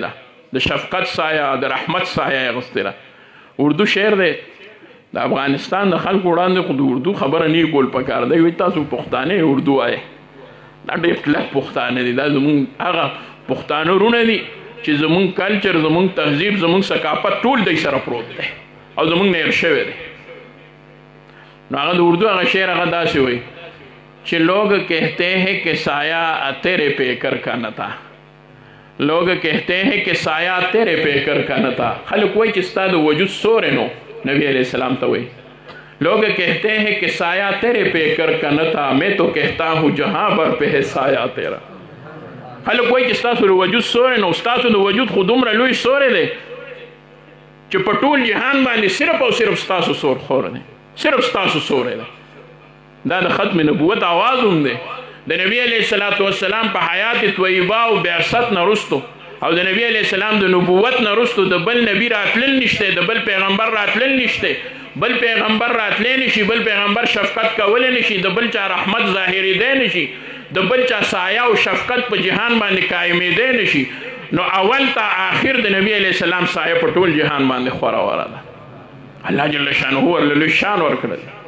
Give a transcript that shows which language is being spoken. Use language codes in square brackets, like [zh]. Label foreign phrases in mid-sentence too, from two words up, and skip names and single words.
[ps] ده د شفقت سایه د رحمت سایه یې اخیستې ده اردو شعر دی د افغانستان د خلکو وړاندې خو د اردو خبره نه کول پکار دی وایي تاسو پښتانه اردو وایئ دا ډېر کلک پښتانه دي دا زمونږ هغه پښتانه وروڼه دي چې زمونږ کلچر زمونږ تهذیب زمونږ ثقافت ټول دی سره پروت دی او زمونږ نه هېر شوی دی نو هغه د اردو هغه شعر هغه داسې وایي چې [ur] لوگ کہتے ہیں کہ سایہ تیرے پہ کر کا نہ تھا لوگ کہتے ہیں کہ سایہ تیرے پہ کر کا نہ تھا [ps] خلق وایي چې ستا د وجود سوری نو نبی علیہ السلام ته وایي لوگ [ur] کہتے ہیں کہ سایہ تیرے پہ کر کا نہ تھا میں تو کہتا ہوں جہاں بر پہ ہے سایہ تیرا [ps] خلق وایي چې ستاسو د وجود سوری نو ستاسو د وجود خو دومره لوی سوری دی چې په ټول جهان باندې صرف او صرف ستاسو سور خور دی صرف ستاسو سوری دی دا د ختم نبوت آواز هم دی د نبی علیه السلام په حیات طیبه او بعثت نه وروستو او د نبی علیه السلام د نبوت نه وروستو د بل نبی راتلل نشته د بل پیغمبر راتلل نشته بل پیغمبر راتلی نشي بل پیغمبر شفقت کولی نشي د بل چا رحمت ظاهرېدی نشي د بل چا سایه او شفقت په جهان باندې قایمېدی نشي نو اول تا آخر د نبی علیه السلام سایه په ټول جهان باندې خوره وره ده الله جل شانه ورله لوی شان ورکړی